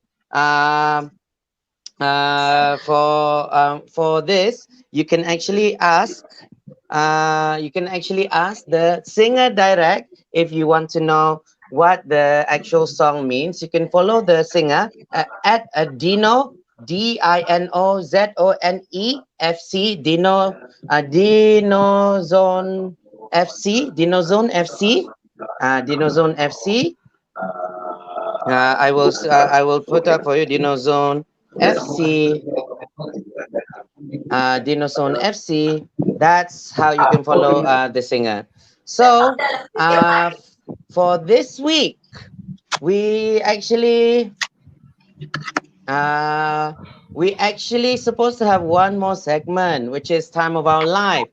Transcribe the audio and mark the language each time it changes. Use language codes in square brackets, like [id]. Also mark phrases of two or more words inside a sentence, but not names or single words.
[en] Um, for this, you can actually ask. You can actually ask the singer direct if you want to know what the actual song means. You can follow the singer at Dino DINOZONE Dino Dinozone FC Dinozone FC Dinozone FC. I will put up for you Dinozone FC. Dinozone FC. That's how you can follow the singer. So for this week, we actually supposed to have one more segment, which is Time of Our Life.